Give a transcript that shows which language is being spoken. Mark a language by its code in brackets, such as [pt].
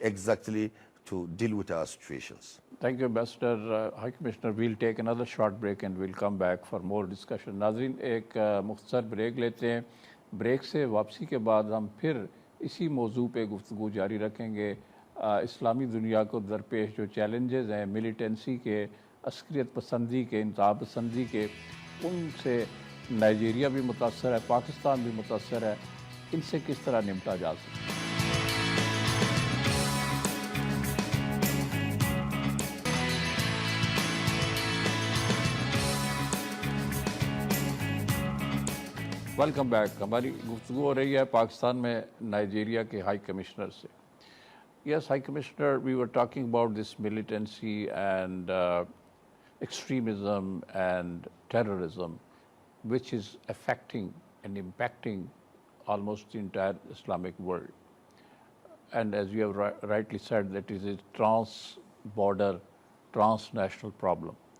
[en] exactly to deal with our situations. Thank you, Ambassador. High Commissioner, we'll take another short break and we'll come back for more discussion. [hi] नाज़रीन, एक मुख्तसर break लेते हैं. Break से वापसी के बाद हम फिर इसी मौजू पे गुफ्तगू जारी रखेंगे. इस्लामी दुनिया को दरपेश जो चैलेंजेस हैं मिलिटेंसी के, अस्करियत पसंदी के, इंतज़ाम पसंदी के, उनसे नाइजीरिया भी मुतासर है, पाकिस्तान भी मुतासर है. इनसे किस तरह निपटा जा सकता है. [en] Welcome back. [hi] हमारी गुफ्तगू हो रही है पाकिस्तान में नाइजीरिया के हाई कमिश्नर से. [en] Yes, High Commissioner, we were talking about this militancy and extremism and terrorism, which is affecting and impacting almost the entire Islamic world. And as you have rightly said, that is a trans-border, transnational problem.